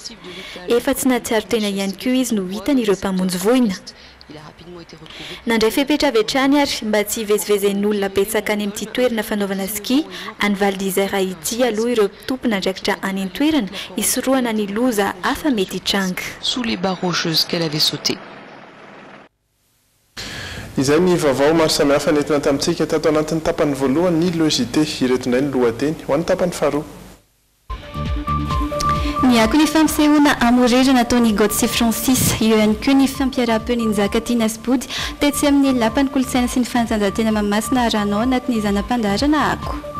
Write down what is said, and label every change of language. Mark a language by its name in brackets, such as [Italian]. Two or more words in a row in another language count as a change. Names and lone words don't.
[Malagasy] Efa tsy natsiaro tena ihany koa izy no hitan'ireo mpamonjy voina. Nandray fepetra avy hatrany ary mba tsy hivezivezen'olona betsaka any amin'ity toerana fanaovana ski any Val d'Isère ity aloha ireo tompon'andraikitra any an-toerana hisorohana ny loza hafa mety hitranga. [French] Sous les barres rocheuses qu'elle avait sautées. [Malagasy] Izay ny vaovao maro samihafa nentina tamintsika tato anatin'ny tapany voalohany ny logité iretonay ny lohateny ho an'ny tapany faharoa. Ny ako ny fampisehoana amorery nataony Godse Francis eo ihany koa ny fampiaraham-peo ny Njakatiana Asbody tetsy amin'ny lapan'ny kolontsaina sy ny fanatanjahantena Mahamasina Ranao anatin'ny zanam-pandaharana ako.